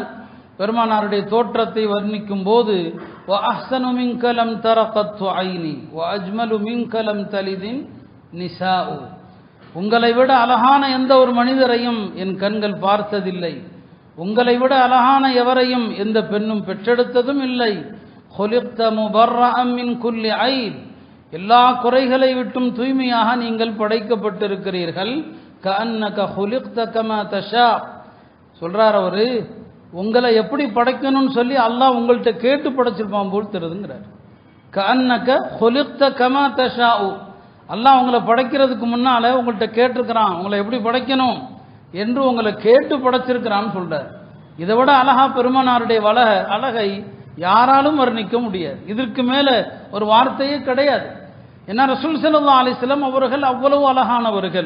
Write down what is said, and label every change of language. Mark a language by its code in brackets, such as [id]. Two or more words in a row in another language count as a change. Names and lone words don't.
[ta] பெருமானாருடைய தோற்றத்தை வர்ணிக்கும் போது, [ar] وأحسن منك لم تر قط عيني وأجمل منك لم تلد النساء, [ta] உங்களை விட அழகான எந்த ஒரு மனிதரையும் என் கண்கள் பார்த்ததில்லை, உங்களை விட அழகான எவரையும் எந்த பெண்ணும் பெற்றெடுத்ததும் இல்லை. [ar] خُلِقْتَ مُبَرَّأً مِنْ كُلِّ عَيْبٍ, [ta] எல்லா குறைகளை விட்டும் தூய்மையாக நீங்கள் படைக்கப்பட்டிருக்கிறீர்கள். [ar] كَأَنَّكَ خُلِقْتَ كَمَا تَشَاءُ, [ta] சொல்றார் அவரு, உங்களை எப்படி படைக்கணும்னு சொல்லி அல்லாஹ் உங்கள்கிட்ட கேட்டு படைச்சிருப்பான் போல் தெரியுதுங்கிறார். [ar] كَأَنَّكَ خُلِقْتَ كَمَا تَشَاءُ, [ta] அல்லாஹ் உங்களை படைக்கிறதுக்கு முன்னால உங்கள்கிட்ட கேட்டிருக்கிறான், உங்களை எப்படி படைக்கணும் என்று உங்களை கேட்டு படைச்சிருக்கிறான்னு சொல்றார். இதை விட அழகா பெருமானாருடைய அழகை யாராலும் வர்ணிக்க முடியாது. இதற்கு மேல ஒரு வார்த்தையே கிடையாது. ஏன்னா ரசூல் [ar] صلى الله عليه وسلم [ta] அவர்கள் அவ்வளவு அழகானவர்கள்.